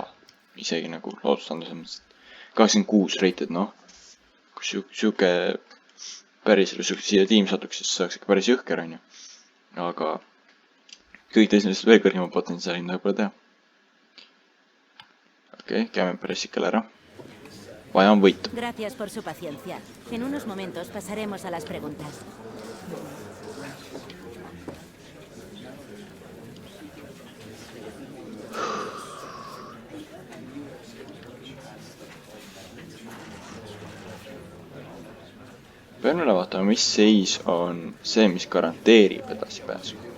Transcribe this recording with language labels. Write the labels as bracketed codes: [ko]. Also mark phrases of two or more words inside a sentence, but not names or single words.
[et] Isegi nagu loodustandus 86 rated, noh. Kui siuke päris siia tiim satuks, siis saaks ikka päris jõhker, on ju. Aga kõik teised veel kõrgema potentsiaali hinda võib-olla teha. Okei, käime pressikale ära. Vaja on võitu. [es] Gracias por su paciencia. En unos momentos pasaremos a las preguntas. [et] Pean üle vaatama, mis seis on see, mis garanteerib edasipääsu.